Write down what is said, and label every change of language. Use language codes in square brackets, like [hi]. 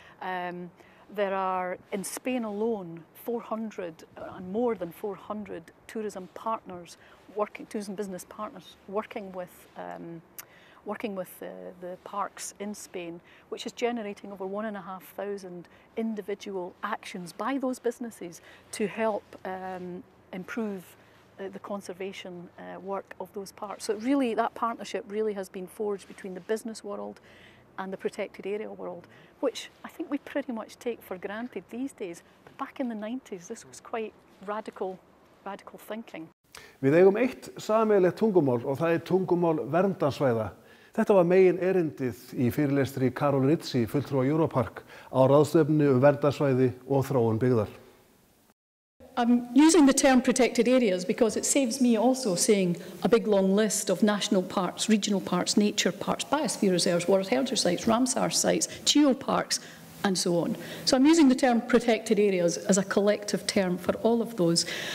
[en] There are, in Spain alone, 400 and more than 400 tourism partners, tourism business partners, working with the parks in Spain, which is generating over 1,500 individual actions by those businesses to help improve the conservation work of those parks. So really, that partnership really has been forged between the business world and the protected area world, which I think we pretty much take for granted these days. But back in the 90s, this was quite radical thinking. [is] Við eigum eitt sameiginlegt tungumál og það tungumál verndarsvæða. Þetta var megin erindið í fyrirlestri Karol Ritzi, fulltrúa Europark, á ráðstefnu verndarsvæði og þróun byggðar. [en] I'm using the term protected areas because it saves me also saying a big long list of national parks, regional parks, nature parks, biosphere reserves, World Heritage Sites, Ramsar sites, geoparks, and so on. So I'm using the term protected areas as a collective term for all of those.